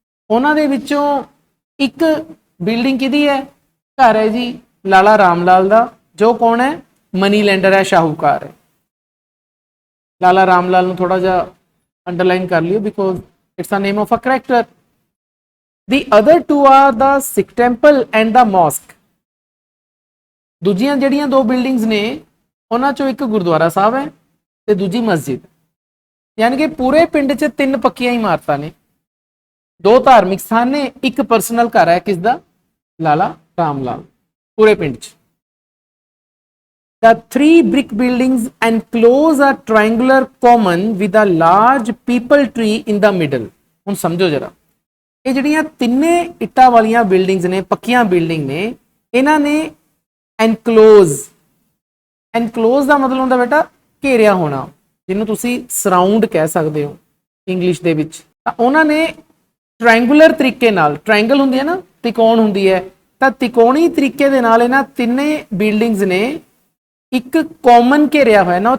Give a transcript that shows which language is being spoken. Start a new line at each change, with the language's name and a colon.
Punjabi: ਉਹਨਾਂ ਦੇ ਵਿੱਚੋਂ ਇੱਕ ਬਿਲਡਿੰਗ ਕਿਹਦੀ ਹੈ? ਘਰ ਹੈ ਜੀ ਲਾਲਾ ਰਾਮ ਲਾਲ ਦਾ, ਜੋ ਕੌਣ ਹੈ? ਮਨੀ ਲੈਂਡਰ ਹੈ, ਸ਼ਾਹੂਕਾਰ ਹੈ। ਲਾਲਾ ਰਾਮ ਲਾਲ ਨੂੰ ਥੋੜਾ ਜਿਹਾ ਅੰਡਰਲਾਈਨ ਕਰ ਲਿਓ
English: Because it's a name of a character. The other two are the Sikh temple and the mosque।
Punjabi: ਦੂਜੀਆਂ ਜਿਹੜੀਆਂ 2 ਬਿਲਡਿੰਗਸ ਨੇ ਉਹਨਾਂ ਚੋਂ ਇੱਕ ਗੁਰਦੁਆਰਾ ਸਾਹਿਬ ਹੈ ਤੇ ਦੂਜੀ ਮਸਜਿਦ। ਯਾਨੀ ਕਿ ਪੂਰੇ ਪਿੰਡ 'ਚ 3 ਪੱਕੀਆਂ ਇਮਾਰਤਾਂ ਨੇ। दो धार्मिक स्थान ने, एक पर्सनल घर है किसदा, लाला राम लाल पूरे पिंड च।
English: The three brick buildings enclose a triangular common with a large people tree in the middle।
Punjabi: ਹੁਣ ਸਮਝੋ जरा, ਇਹ ਜਿਹੜੀਆਂ ਤਿੰਨੇ ਇੱਟਾਂ ਵਾਲੀਆਂ ਬਿਲਡਿੰਗਸ ਨੇ, ਪੱਕੀਆਂ ਬਿਲਡਿੰਗ ਨੇ, ਇਹਨਾਂ ਨੇ ਐਨਕਲੋਜ਼, ਐਨਕਲੋਜ਼ ਦਾ ਮਤਲਬ ਹੁੰਦਾ ਬੇਟਾ ਘੇਰਿਆ ਹੋਣਾ, ਜਿਹਨੂੰ ਤੁਸੀਂ ਸਰਾਊਂਡ ਕਹਿ ਸਕਦੇ ਹੋ ਇੰਗਲਿਸ਼ ਦੇ ਵਿੱਚ। ਤਾਂ ਉਹਨਾਂ ਨੇ ਟ੍ਰਾਇੰਗੂਲਰ ਤਰੀਕੇ ਨਾਲ, ਟ੍ਰਾਇੰਗਲ ਹੁੰਦੀ ਹੈ ਨਾ, ਤਿਕੋਣ ਹੁੰਦੀ ਹੈ, ਤਾਂ ਤਿਕੋਣੀ ਤਰੀਕੇ ਦੇ ਨਾਲ ਇਹਨਾਂ ਤਿੰਨੇ ਬਿਲਡਿੰਗਸ ਨੇ ਇੱਕ ਕਾਮਨ ਘੇਰਿਆ ਹੋਇਆ ਨਾ।